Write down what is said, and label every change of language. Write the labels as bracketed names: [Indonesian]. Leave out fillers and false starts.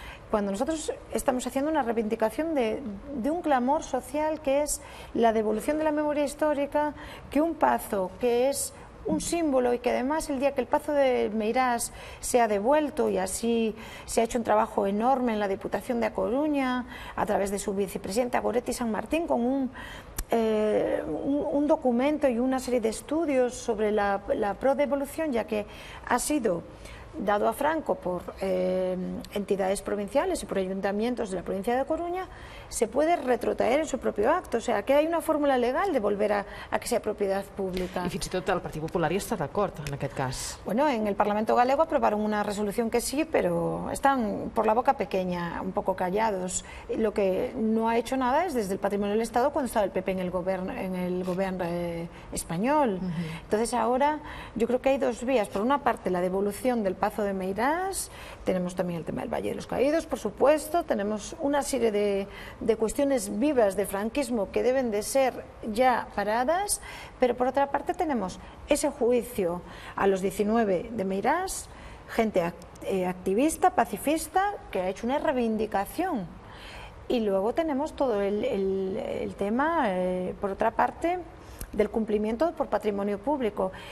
[Spanish] cuando nosotros estamos haciendo una reivindicación de un clamor social que es la devolución de la memoria histórica, que un pazo que es un símbolo, y que además el día que el Pazo de Meirás sea devuelto, y así se ha hecho un trabajo enorme en la Diputación de A Coruña a través de su vicepresidenta Goretti San Martín, con un documento y una serie de estudios sobre la pro-devolución, ya que ha sido dado a Franco por entidades provinciales y por ayuntamientos de la provincia de Coruña, se puede retrotraer en su propio acto. O sea, que hay una fórmula legal de volver a que sea propiedad pública. [Catalan] I fins i tot el Partit Popular hi està d'acord, en aquest cas. [Spanish] Bueno, en el Parlamento Galego aprobaron una resolución que sí, pero están por la boca pequeña, un poco callados. Lo que no ha hecho nada es desde el Patrimonio del Estado, cuando estaba el PP en el gobierno español. Entonces ahora yo creo que hay dos vías. Por una parte, la devolución del Pazo de Meirás, tenemos también el tema del Valle de los Caídos, por supuesto, tenemos una serie de cuestiones vivas de franquismo que deben de ser ya paradas, pero por otra parte tenemos ese juicio a los 19 de Meirás, gente activista, pacifista, que ha hecho una reivindicación, y luego tenemos todo el tema, por otra parte, del cumplimiento por patrimonio público.